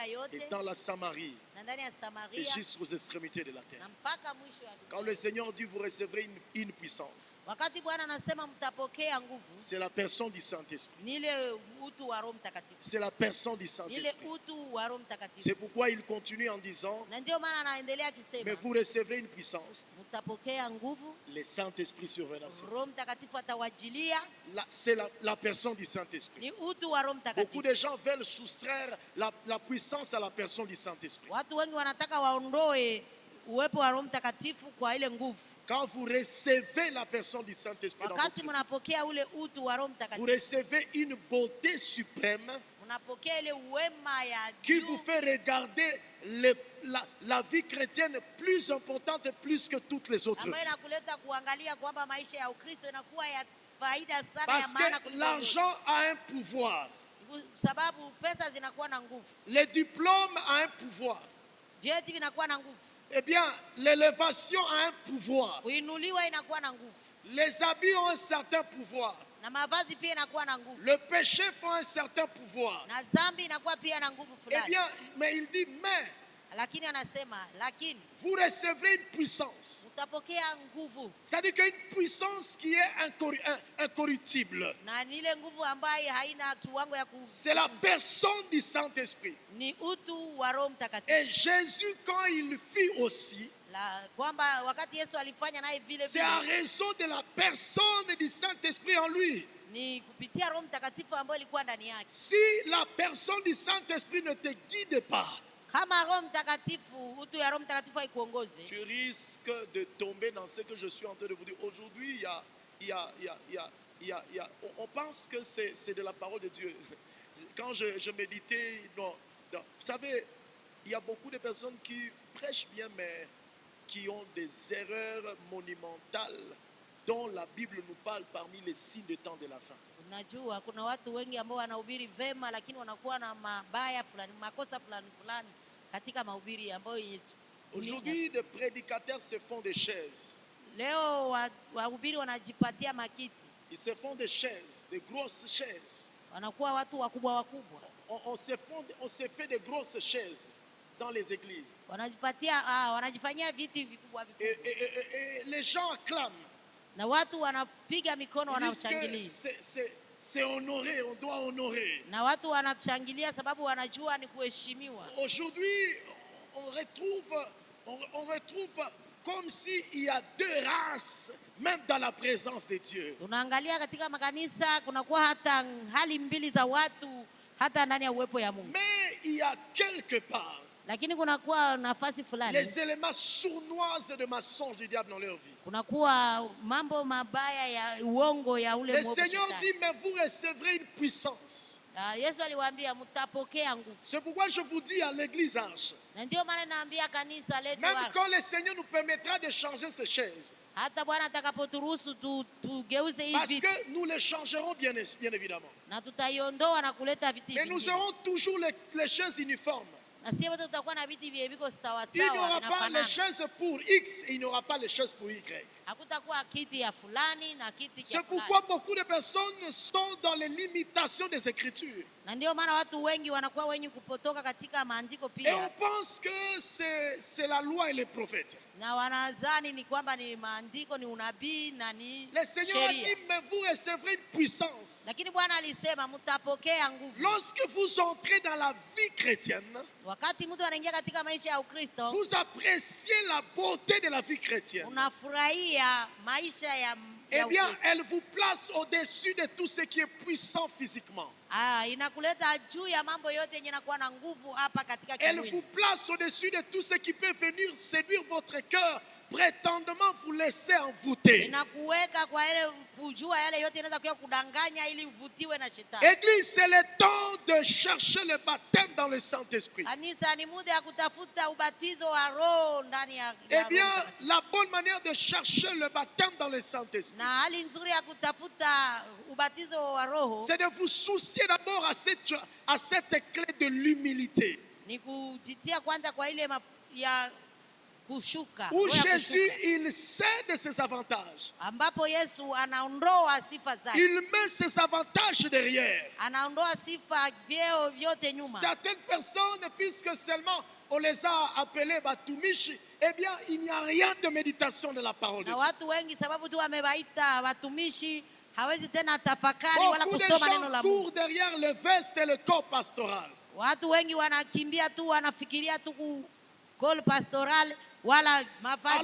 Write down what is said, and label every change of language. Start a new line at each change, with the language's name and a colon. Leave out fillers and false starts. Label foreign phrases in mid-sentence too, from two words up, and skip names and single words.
French: et
Swahili: yote
French: dans la Samarie
Swahili: na ndani ya
French: et
Swahili: Samaria
French: jusqu'aux extrémités de la terre.
Swahili: na mpaka mwisho wa
French: Quand
Swahili: dunia.
French: le Seigneur dit, vous recevrez une puissance,
Swahili: Wakati Bwana anasema mtapokea nguvu,
French: c'est la personne du Saint-Esprit.
Swahili: ni ile utu wa Roho Mtakatifu,
French: C'est la personne du
Swahili: ni ile
French: Saint-Esprit.
Swahili: utu wa Roho Mtakatifu.
French: C'est pourquoi il continue en disant,
Swahili: Na ndio maana anaendelea
French: mais
Swahili: akisema
French: vous recevrez une puissance,
Swahili: mtapokea nguvu,
French: le Saint-Esprit survenant sur vous.
Swahili: Roho Mtakatifu atawajilia,
French: C'est la personne du Saint-Esprit.
Swahili: ni utu wa Roho
French: Beaucoup
Swahili: Mtakatifu.
French: de gens veulent soustraire la puissance à la personne du Saint-Esprit.
Swahili: Watu wengi wanataka waondoe uwepo wa Roho Mtakatifu kwa ile nguvu.
French: Quand vous recevez la personne du Saint-Esprit dans votre
Swahili: Wakati
French: vie,
Swahili: mnapokea ule utu wa Roho
French: vous
Swahili: Mtakatifu,
French: recevez une beauté suprême
Swahili: mnapokea ile wema ya
French: qui vous
Swahili: juu
French: fait regarder la vie chrétienne plus importante, plus que toutes les autres
Swahili: ambayo
French: vies.
Swahili: inakuleta kuangalia kwamba maisha ya Ukristo inakuwa ya faida sana, ya
French: Parce
Swahili: maana
French: que
Swahili: kuliko
French: l'argent a un pouvoir,
Swahili: yote. Sababu pesa zinakuwa na nguvu,
French: le diplôme a un pouvoir,
Swahili: vyeti vinakuwa na nguvu,
French: eh bien, l'élévation a un pouvoir,
Swahili: kuinuliwa inakuwa na nguvu,
French: les habits ont un certain pouvoir,
Swahili: na mavazi pia inakuwa na nguvu,
French: le péché fait un certain pouvoir.
Swahili: na dhambi inakuwa pia na nguvu
French: Eh
Swahili: fulani.
French: bien, mais il dit, mais
Swahili: Lakini anasema lakini
French: vous recevrez une puissance.
Swahili: mtapokea nguvu,
French: C'est-à-dire qu'il y a une puissance qui est incorruptible.
Swahili: na ni ile nguvu ambayo haina kiwango ya
French: C'est la personne du Saint-Esprit.
Swahili: ni utu wa Roho Mtakatifu.
French: Et Jésus, quand il fit aussi,
Swahili: Kwamba wakati Yesu alifanya naye vile
French: c'est à
Swahili: vile,
French: raison de la personne du Saint-Esprit en lui.
Swahili: ni kupitia Roho Mtakatifu ambayo ilikuwa ndani yake.
French: Si la personne du Saint-Esprit ne te guide pas,
Swahili: Kama Roho Mtakatifu, utu ya Roho Mtakatifu haikuongoze,
French: tu risques de tomber dans ce que je suis en train de vous dire. Aujourd'hui, on pense que c'est de la parole de Dieu. Quand je méditais, non, vous savez, il y a beaucoup de personnes qui prêchent bien, mais qui ont des erreurs monumentales dont la Bible nous parle parmi les signes des temps de la fin.
Swahili: unajua kuna watu wengi ambao wanahubiri vema, lakini wanakuwa na mabaya fulani, makosa fulani fulani katika mahubiri ambayo
French: Aujourd'hui, les prédicateurs se font des chaises.
Swahili: leo wahubiri wanajipatia makiti,
French: Ils se font des chaises, des grosses chaises.
Swahili: wanakuwa watu wakubwa wakubwa,
French: On se fait des grosses chaises dans les églises.
Swahili: wanajifanyia viti vikubwa vikubwa,
French: Et les gens acclament.
Swahili: na watu wanapiga mikono,
French: Ils disent que
Swahili: wanashangilia,
French: c'est honoré, on doit honorer.
Swahili: na watu wanashangilia sababu wanajua ni kuheshimiwa.
French: Aujourd'hui, on retrouve comme s'il y a deux races, même dans la présence de Dieu.
Swahili: Tunaangalia katika makanisa kunakuwa hata hali mbili za watu hata ndani ya uwepo ya Mungu,
French: Mais il y a quelque part
Swahili: lakini kunakuwa nafasi fulani,
French: les éléments sournois de mensonges du diable dans leur vie.
Swahili: kunakuwa mambo mabaya ya uongo ya ule
French: Le
Swahili: mwovu
French: Seigneur
Swahili: shetani.
French: dit, mais vous recevrez une puissance.
Swahili: Yesu aliwaambia mtapokea nguvu,
French: C'est pourquoi je vous dis à l'église Arche,
Swahili: na ndio maana naambia kanisa letu
French: même
Swahili: hapa,
French: quand le Seigneur nous permettra de changer ces chaises,
Swahili: hata Bwana atakapoturuhusu tugeuze hii
French: parce
Swahili: viti,
French: que nous les changerons bien évidemment.
Swahili: na tutaiondoa na kuleta viti
French: Mais nous
Swahili: vingine,
French: aurons toujours les chaises uniformes.
Swahili: na sio wote tutakuwa na viti vile viko sawa
French: Il n'y
Swahili: sawa
French: aura pas les
Swahili: vinafanana.
French: chaises pour X et il n'y aura pas les chaises pour Y.
Swahili: Hakutakuwa kiti ya fulani na kiti cha
French: C'est
Swahili: fulani.
French: pourquoi beaucoup de personnes sont dans les limitations des Écritures.
Swahili: Na ndio maana watu wengi wanakuwa wenye kupotoka katika maandiko
French: Et on
Swahili: pia,
French: pense que c'est la loi et les prophètes.
Swahili: na wanadhani ni kwamba ni maandiko, ni unabii na ni
French: Le Seigneur a
Swahili: sheria.
French: dit, mais vous recevrez une puissance.
Swahili: Lakini Bwana alisema mtapokea nguvu.
French: Lorsque vous entrez dans la vie chrétienne,
Swahili: Wakati mtu anaingia katika maisha ya Ukristo,
French: vous appréciez la beauté de la vie chrétienne.
Swahili: unafurahia maisha ya
French: Eh bien,
Swahili: Ukristo.
French: elle vous place au-dessus de tout ce qui est puissant physiquement.
Swahili: Inakuleta juu ya mambo yote yenye inakuwa na nguvu hapa katika
French: Elle vous
Swahili: kimwili.
French: place au-dessus de tout ce qui peut venir séduire votre cœur prétendument vous laisser envoûter.
Swahili: Inakuweka kwa ile kujua yale yote inaweza kuwa kudanganya ili uvutiwe na shetani.
French: Église, c'est le temps de chercher le baptême dans le Saint-Esprit.
Swahili: Kanisa ni muda ya kutafuta ubatizo wa Roho ndani ya
French: Eh bien,
Swahili: Roho Mtakatifu.
French: la bonne manière de chercher le baptême dans le Saint-Esprit,
Swahili: Na hali nzuri ya kutafuta ubatizo wa Roho
French: c'est de vous soucier d'abord à cette clé de l'humilité.
Swahili: ni kujitia kwanza kwa ile ya kushuka,
French: Où
Swahili: roho ya
French: Jésus,
Swahili: kushuka,
French: il sait de ses avantages.
Swahili: ambapo Yesu anaondoa sifa zake,
French: Il met ses avantages derrière.
Swahili: anaondoa sifa vyeo vyote nyuma.
French: Certaines personnes, puisque seulement on les a appelés Batumishi, eh bien, il n'y a rien de méditation de la parole de
Swahili: Na
French: Dieu.
Swahili: watu wengi sababu tu wamewaita watumishi hawezi tena tafakari wala
French: Beaucoup de
Swahili: kusoma neno
French: gens
Swahili: la Mungu.
French: courent derrière le veste et le corps pastoral.
Swahili: Watu wengi wanakimbia tu, wanafikiria tu call pastoral wala mavazi